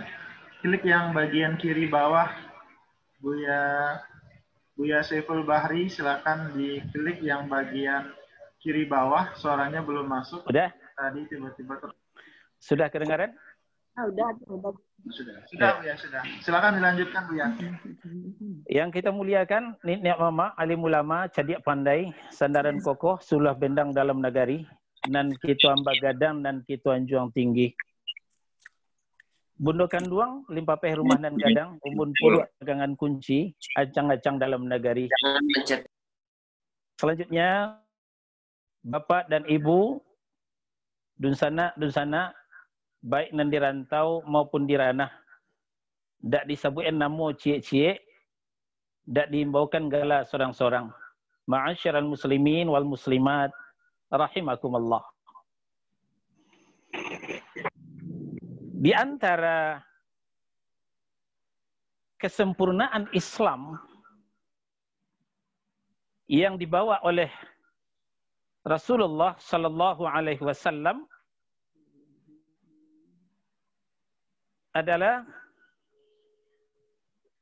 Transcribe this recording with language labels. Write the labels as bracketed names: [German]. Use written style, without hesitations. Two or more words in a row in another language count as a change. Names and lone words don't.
[Indonesian] Klik yang bagian kiri bawah. Buya Saiful Bahri, silakan diklik yang bagian kiri bawah. Suaranya belum masuk. Udah? Tadi tiba-tiba Sudah kedengaran? Udah. Sudah, Bu ya, sudah. Silakan dilanjutkan, Bu ya. [Minangkabau] Yang kita muliakan, Niat Mama, alim ulama, cadiak pandai, sandaran kokoh, sulah bendang dalam nagari, nan kita ambak gadang, nan kita anjuang tinggi. Bundokan duang, limpa peh rumah dan gadang, umbun puluh dagangan kunci, acang-acang dalam nagari. Selanjutnya, Bapak dan Ibu, dunsana, baik nan di rantau maupun di ranah, dak disebutkan namo cie-cie, dak diimbaukan gala sorang-sorang. [Arabic] معاشر المسلمين والمسلمات رحمكم الله. [Indonesian] Di antara kesempurnaan Islam yang dibawa oleh Rasulullah [Arabic] صلى الله عليه وسلم [Indonesian] adalah